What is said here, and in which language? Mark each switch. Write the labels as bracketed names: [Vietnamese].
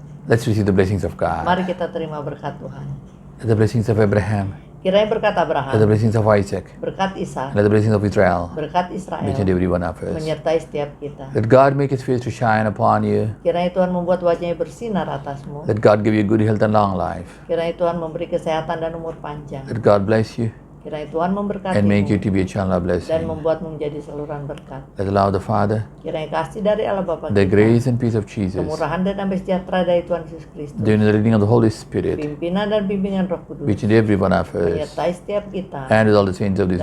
[English] Let's receive the blessings of God. [Indonesian] Mari kita terima berkat Tuhan. [English] Let the blessings of Abraham, [Indonesian] Kiranya berkat [English] let the [Indonesian] Abraham, [English] blessings of Isaac, [Indonesian] berkat Ishak, [English] let the blessings of Israel [Indonesian] berkat [English] reach [Indonesian] Israel [English] into every one of us. [Indonesian] menyertai setiap kita. [English] Let God make His face to shine upon you. [Indonesian] Kiranya Tuhan membuat wajahnya bersinar atasmu. [English] Let God give you good health and long life. [Indonesian] Kiranya Tuhan memberi kesehatan dan umur panjang. [English] Let God bless you [Indonesian] Kiranya Tuhan [English] and make you [Indonesian] memberkatimu [English] to be a channel of [Indonesian] dan [English] blessing. [Indonesian] membuatmu menjadi saluran berkat. [English] Let the love of the Father, [Indonesian] Kiranya kasih dari Allah Bapa [English] the [Indonesian] kita, [English] grace and peace of Jesus, [Indonesian] kemurahan dan damai sejahtera dari Tuhan Yesus Kristus, [English] the leading of the Holy Spirit, [Indonesian] pimpinan dan bimbingan Roh Kudus [English] which in every one of us, [Indonesian] menyertai setiap kita [English] and with all the saints of this